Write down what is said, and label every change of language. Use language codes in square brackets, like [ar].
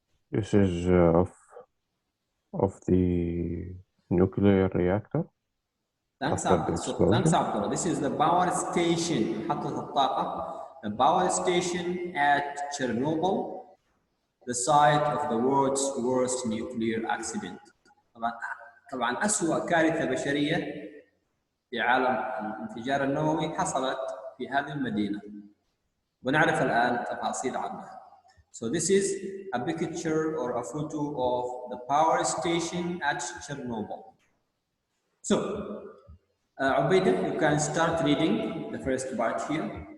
[en] This is of the nuclear reactor. Thanks, Abdullah. This is the power station. The power station at Chernobyl, the site of the world's worst nuclear accident. [ar] طبعا أسوأ كارثة بشرية في عالم الانفجار النووي حصلت في هذه المدينة. ونعرف الآن تفاصيل عنها. [en] So this is a picture or a photo of the power station at Chernobyl. So, Ubaida, you can start reading the first part here.